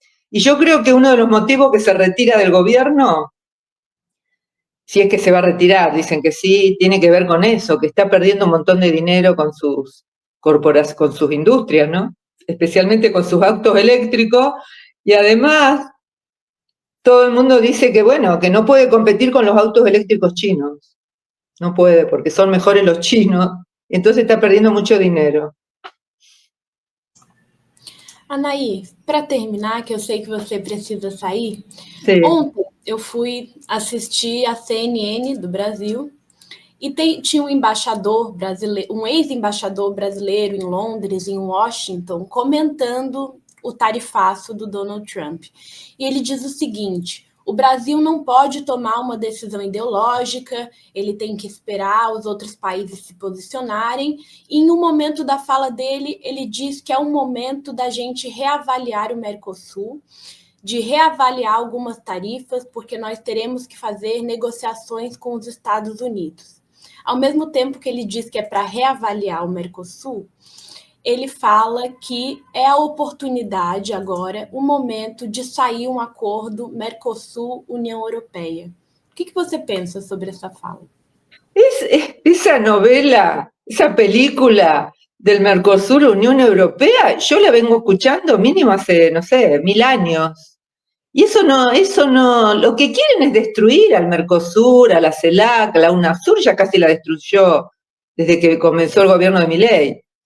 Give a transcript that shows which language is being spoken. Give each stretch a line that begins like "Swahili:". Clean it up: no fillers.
Spanish: Y yo creo que uno de los motivos que se retira del gobierno, si es que se va a retirar, dicen que sí, tiene que ver con eso, que está perdiendo un montón de dinero con sus con sus industrias, ¿no? Especialmente con sus autos eléctricos, y además todo el mundo dice que, bueno, que no puede competir con los autos eléctricos chinos. No puede, porque son mejores los chinos, entonces está perdiendo mucho dinero.
Portuguese: Anaí, para terminar, que eu sei que você precisa sair, Sim. Ontem eu fui assistir a CNN do Brasil e tinha um embaixador brasileiro, um ex-embaixador brasileiro em Londres, em Washington, comentando o tarifaço do Donald Trump. E ele diz o seguinte: o Brasil não pode tomar uma decisão ideológica, ele tem que esperar os outros países se posicionarem. E em um momento da fala dele, ele diz que é um momento da gente reavaliar o Mercosul, de reavaliar algumas tarifas, porque nós teremos que fazer negociações com os Estados Unidos. Ao mesmo tempo que ele diz que é para reavaliar o Mercosul, ele fala que é a oportunidade agora, o momento de sair um acordo Mercosul-União Europeia. O que você pensa sobre essa fala?
Spanish: Esa novela, esa película del Mercosur, Unión Europea, yo la vengo escuchando mínimo hace, no sé, 1000 años. Y eso no, lo que quieren es destruir al Mercosur, a la CELAC, a la UNASUR, ya casi la destruyó desde que comenzó el gobierno de Milei.